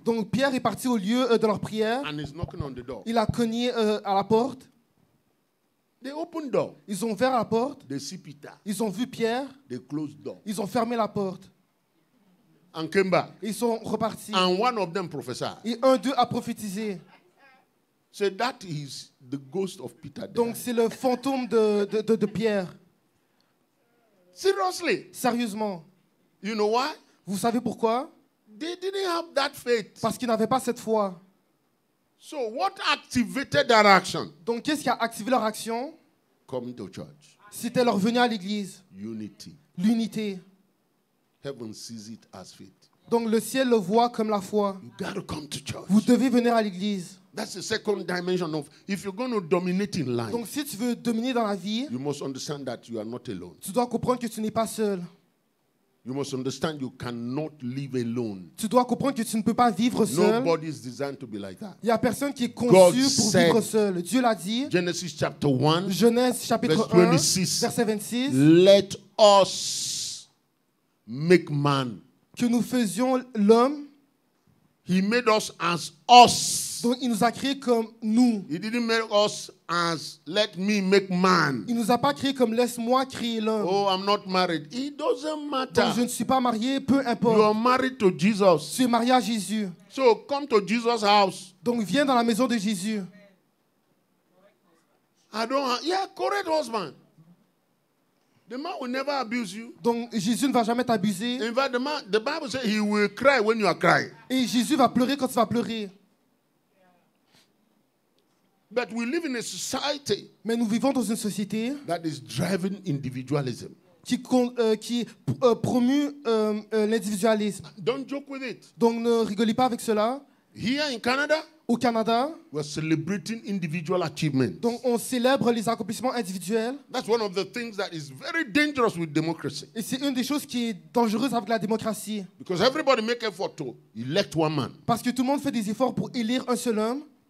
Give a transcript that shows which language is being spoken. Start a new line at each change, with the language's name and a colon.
French: Donc Pierre est parti au lieu de leur prière.
English: and is knocking on the door.
French: Il a cogné à la porte.
English: They open door.
French: Ils ont ouvert la porte.
English: They see Peter.
French: Ils ont vu Pierre.
English: They close door
French: Ils ont fermé la porte.
English: and came back.
French: Ils sont repartis.
English: And one of them prophesied.
French: Et un d'eux a prophétisé.
English: So that is the ghost of Peter. There.
French: Donc c'est le fantôme de Pierre.
English: Seriously.
French: Sérieusement.
English: You know why?
French: Vous savez pourquoi?
English: They didn't have that faith.
French: Parce qu'ils n'avaient pas cette foi.
English: So what activated that action?
French: Donc qu'est-ce qui a activé leur action?
English: Coming to church.
French: C'était leur venue à l'église.
English: Unity.
French: L'unité.
English: Heaven sees it as faith.
French: Donc le ciel le voit comme la foi.
English: You got to come to church.
French: Vous devez venir à l'église.
English: That's the second dimension of if you're going to dominate in life.
French: Donc si tu veux dominer dans la vie,
English: You must understand that you are not alone.
French: tu dois comprendre que tu n'es pas seul.
English: You must understand you cannot live alone.
French: Tu dois comprendre que tu ne peux pas vivre seul.
English: Nobody is designed to be like that.
French: Il n'y a personne qui est
English: God
French: conçu pour
English: said-
French: vivre seul. Dieu l'a dit.
English: Genesis chapter 1,
French: Genèse chapitre
English: Verse
French: 1,
English: 26.
French: verset 26.
English: let us make man.
French: Que nous faisions l'homme.
English: He made us as us.
French: Donc il nous a créés comme nous.
English: He didn't make us as let me make man.
French: Il ne nous a pas créés comme laisse-moi créer l'homme.
English: Oh, I'm not married. It doesn't
French: Donc je
English: matter.
French: ne suis pas marié, peu
English: You are
French: importe.
English: married to Jesus.
French: Tu es marié à Jésus.
English: So come to Jesus' house.
French: Donc viens dans la maison de Jésus.
English: Yeah, correct husband. The man will never abuse you.
French: Donc Jésus ne va jamais t'abuser.
English: In fact, the Bible says he will cry when you are crying.
French: Et Jésus va pleurer quand tu vas pleurer.
English: But we live in a society
French: Mais nous vivons dans une société
English: that is driving individualism.
French: qui promue l'individualisme.
English: Don't joke with it.
French: Donc ne rigolez pas avec cela.
English: Here in Canada,
French: Au Canada,
English: we're celebrating individual achievements.
French: donc on célèbre les accomplissements individuels.
English: That's one of the things that is very dangerous with democracy.
French: Et c'est une des choses qui est dangereuse avec la démocratie.
English: Because everybody make effort to elect one man.
French: Parce que tout le monde fait des efforts pour élire un seul homme.